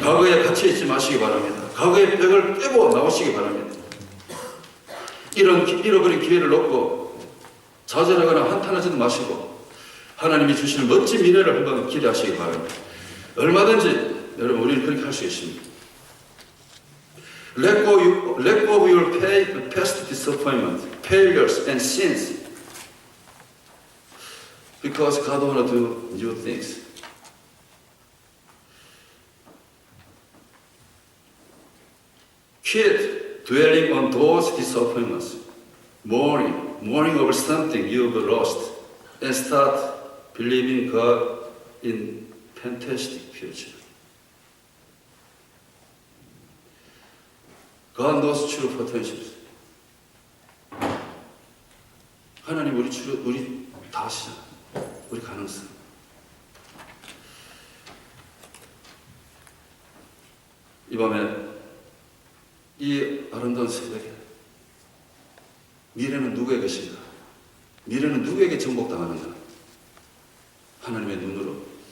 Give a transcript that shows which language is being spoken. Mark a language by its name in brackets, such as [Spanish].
[Korean] 과거에 갇혀있지 마시기 바랍니다. 과거의 벽을 깨고 나오시기 바랍니다. 잃어버린 기회를 놓고 좌절하거나 한탄하지도 마시고 하나님이 주시는 멋진 미래를 한번 기대하시기 바랍니다. 얼마든지 여러분, 우리는 그렇게 할 수 있습니다. [English] Let go of your past disappointment, failures and sins, because God wants to do new things. Quit dwelling on those disappointments, mourning over something you've lost, and start believing God in fantastic future. God knows true potentials. [Korean] 하나님 우리 다 아시잖아요. 우리 가능성. 이 밤에 이 아름다운 새벽에 미래는 누구의 것인가? 미래는 누구에게 정복당하는가? 하나님의 눈으로